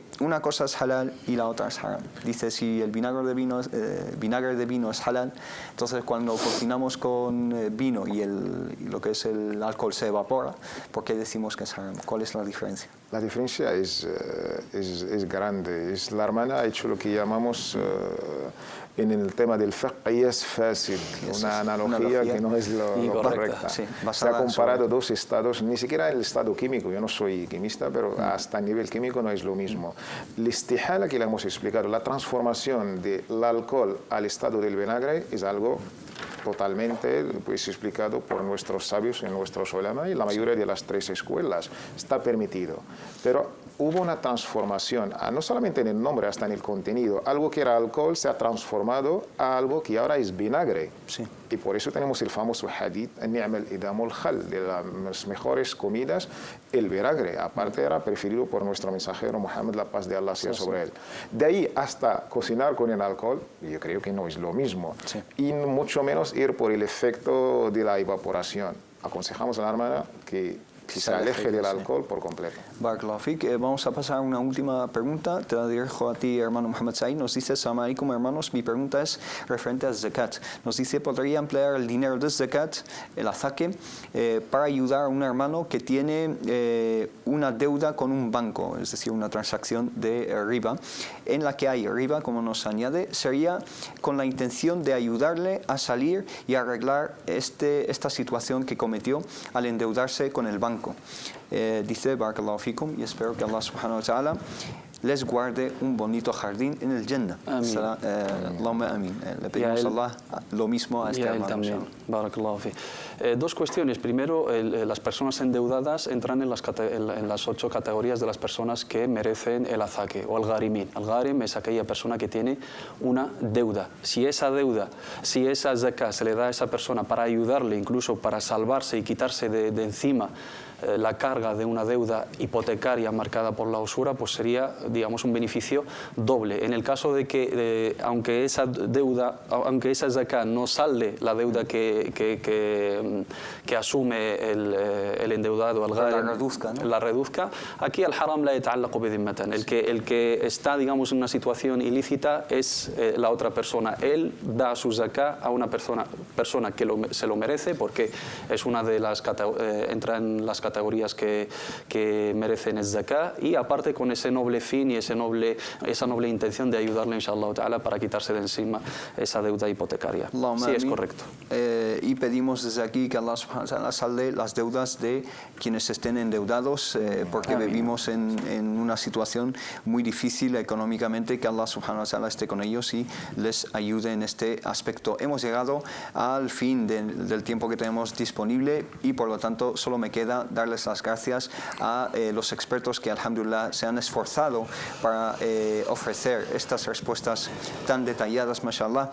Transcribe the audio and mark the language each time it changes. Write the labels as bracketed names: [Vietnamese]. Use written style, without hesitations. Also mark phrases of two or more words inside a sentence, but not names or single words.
[Spanish] Una cosa es halal y la otra es haram. Dice, si el vinagre de vino es halal, entonces cuando cocinamos con vino y lo que es el alcohol se evapora, ¿por qué decimos que es haram? ¿Cuál es la diferencia? La diferencia es grande. La hermana ha hecho lo que llamamos en el tema del [Arabic] فقه قياس فاسد, [Spanish] una analogía que no es lo correcta. Sí, se ha comparado dos estados, ni siquiera el estado químico, yo no soy química, pero hasta a nivel químico no es lo mismo. La istihala que le hemos explicado, la transformación del alcohol al estado del vinagre es algo totalmente explicado por nuestros sabios y nuestros ulama y la mayoría de las tres escuelas. Está permitido. Pero hubo una transformación, no solamente en el nombre, hasta en el contenido. Algo que era alcohol se ha transformado a algo que ahora es vinagre. Sí. Y por eso tenemos el famoso hadith, [Arabic] نعم الإدام الخل, [Spanish] de las mejores comidas, el vinagre. Aparte era preferido por nuestro mensajero Muhammad, la paz de Allah sea sobre él. De ahí hasta cocinar con el alcohol, yo creo que no es lo mismo. Sí. Y mucho menos ir por el efecto de la evaporación. Aconsejamos a la hermana que se aleje del alcohol por completo. [Arabic] بارك الله فيك. [Spanish] Vamos a pasar a una última pregunta. Te la dirijo a ti, hermano Mohamed Said. Nos dice: [Arabic] سلام عليكم, [Spanish] hermanos. Mi pregunta es referente a zakat. Nos dice: ¿podría emplear el dinero de zakat, el azaque, para ayudar a un hermano que tiene una deuda con un banco, es decir, una transacción de riba, en la que hay riba, como nos añade? Sería con la intención de ayudarle a salir y arreglar esta situación que cometió al endeudarse con el banco. Dice: [Arabic] بارك الله فيكم, [Spanish] y espero que [Arabic] الله سبحانه وتعالى [Spanish] les guarde un bonito jardín en el Jannah. [Arabic] اللهم آمين. [Spanish] Le pedimos a Allah lo mismo a este hermano. También. [Arabic] بارك الله في. [Spanish] Dos cuestiones. Primero, las personas endeudadas entran en las 8 categorías de las personas que merecen el azaque o el gharimin. El gharim es aquella persona que tiene una deuda. Si esa zakah se le da a esa persona para ayudarle, incluso para salvarse y quitarse de encima la carga de una deuda hipotecaria marcada por la usura, pues sería, digamos, un beneficio doble. En el caso de que, aunque esa zakah no salde la deuda que asume el endeudado, el gharim, la reduzca, aquí [Arabic] الحرام لا يتعلق بذمتن. [Spanish] El que está, digamos, en una situación ilícita es la otra persona. Él da su zakah a una persona que se lo merece, porque es una de las entra en las categorías que merecen el zakah, y aparte con ese noble fin y esa noble intención de ayudarle, [Arabic] إن شاء الله تعالى, [Spanish] para quitarse de encima esa deuda hipotecaria. Sí, es correcto. Y pedimos desde aquí que [Arabic] الله سبحانه وتعالى [Spanish] salde las deudas de quienes estén endeudados, porque vivimos en una situación muy difícil económicamente. Que [Arabic] الله سبحانه وتعالى [Spanish] esté con ellos y les ayude en este aspecto. Hemos llegado al fin del tiempo que tenemos disponible, y por lo tanto solo me queda darles las gracias a los expertos que, alhamdulillah, se han esforzado para ofrecer estas respuestas tan detalladas, mashallah.